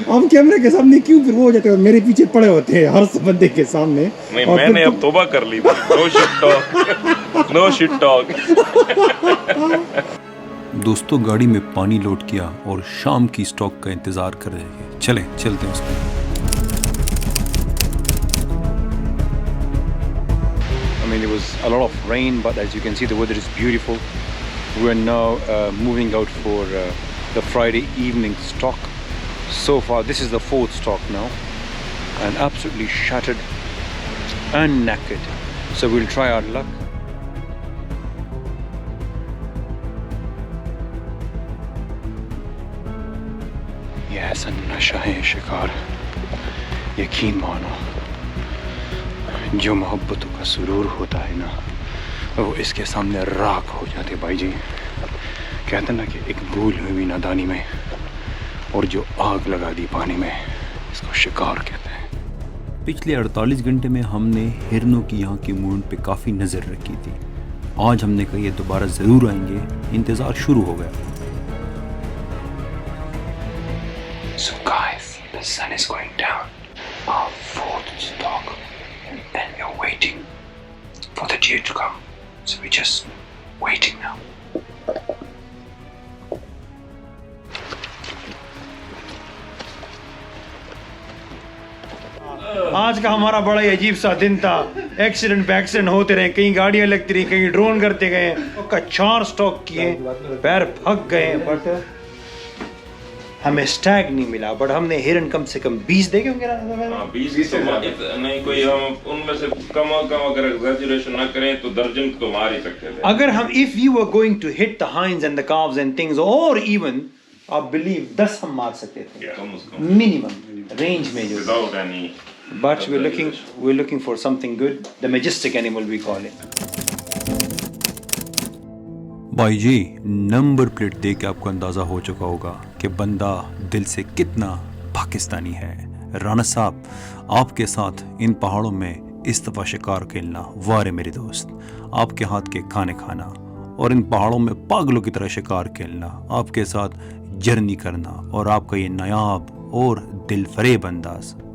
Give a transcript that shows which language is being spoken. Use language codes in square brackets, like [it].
[hi] हम कैमरे के सामने क्यों फिर वो हो जाते हैं, मेरे पीछे पड़े होते हैं हर बंदे के सामने। नहीं, मैंने अब तौबा कर ली थी। [en] No shit talk, no shit talk. [hi] दोस्तों, गाड़ी में पानी लोड किया और शाम की स्टॉक का इंतजार कर रहे हैं। चलते हैं उसमें। [en] I mean, it was a lot of rain, but as you can see, the weather is beautiful. We're now moving out for the Friday evening stock. So far, this is the 4th stock now, and absolutely shattered and knackered. So we'll try our luck. [hi] ये ऐसा नशा है शिकार, यकीन मानो, जो मोहब्बतों का सुरूर होता है ना, वो इसके सामने राख हो जाते भाई जी। कहते ना कि एक भूल हुई नादानी में और जो आग लगा दी पानी में, इसको शिकार कहते हैं। पिछले 48 घंटे में हमने हिरनों की यहाँ की मूवमेंट पे काफ़ी नज़र रखी थी। आज हमने कहा ये दोबारा ज़रूर आएंगे, इंतज़ार शुरू हो गया। [en] So guys, the sun is going down. Our 4th stock, and we're waiting for the dew to come. So we're just waiting now. [hi] आज का हमारा बड़ा ही अजीब सा दिन था। एक्सीडेंट पे एक्सीडेंट होते रहे, कहीं गाड़ियां लगती रही, कहीं ड्रोन करते गए, का 4 स्टॉक किए, पैर फक गए, बट हमें स्टैग नहीं मिला। बट हमने हिरन कम से कम 20 देखे होंगे ना? 20 तो नहीं, कोई हम उनमें से कम अगर एग्जैजरेशन ना करें तो दर्जन तो मार ही सकते थे। अगर हम [en] if you were going to hit the hinds and the cows and things, और even आप believe 10 [hi] हम मार सकते थे मिनिमम रेंज में जो। [en] Without any, but we're looking for something good, the majestic animal we call it. [hi] भाई जी, नंबर प्लेट देख के आपको अंदाज़ा हो चुका होगा कि बंदा दिल से कितना पाकिस्तानी है। राना साहब, आपके साथ इन पहाड़ों में इस दफ़ा शिकार खेलना, वारे मेरे दोस्त, आपके हाथ के खाने खाना और इन पहाड़ों में पागलों की तरह शिकार खेलना, आपके साथ जर्नी करना और आपका ये नायाब और दिल फरेब अंदाज,